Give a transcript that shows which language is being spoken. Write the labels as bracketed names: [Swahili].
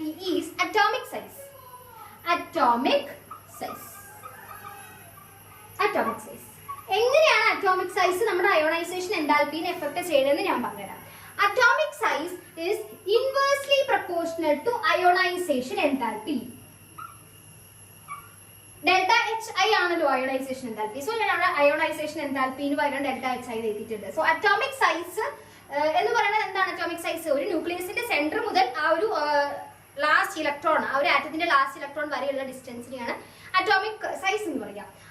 [English] is atomic size. Atomic size. Atomic size. [Malayalam] എങ്ങനെയാണ് atomic size നമ്മുടെ ionisation എൻതാൽപ്പിനെ effect ചെയ്യുന്നതെന്ന് ഞാൻ പറഞ്ഞുതരാം. [English] Atomic size is inversely proportional to ionization enthalpy. [Malayalam] Delta HI ആണല്ലോ ionisation enthalpy. So ഞാൻ ionisation എൻതാൽപ്പിന് പകരം delta HI എഴുതിയിട്ടുണ്ട്. സോ അറ്റോമിക് സൈസ് എന്ന് പറയുന്നത് എന്താണ്? അറ്റോമിക് സൈസ് ഒരു ന്യൂക്ലിയസിന്റെ സെന്റർ മുതൽ ആ ഒരു ലാസ്റ്റ് ഇലക്ട്രോൺ, ആ ഒരു ആറ്റത്തിന്റെ ലാസ്റ്റ് ഇലക്ട്രോൺ വരെയുള്ള ഡിസ്റ്റൻസിനെയാണ് അറ്റോമിക് സൈസ് എന്ന് പറയാം.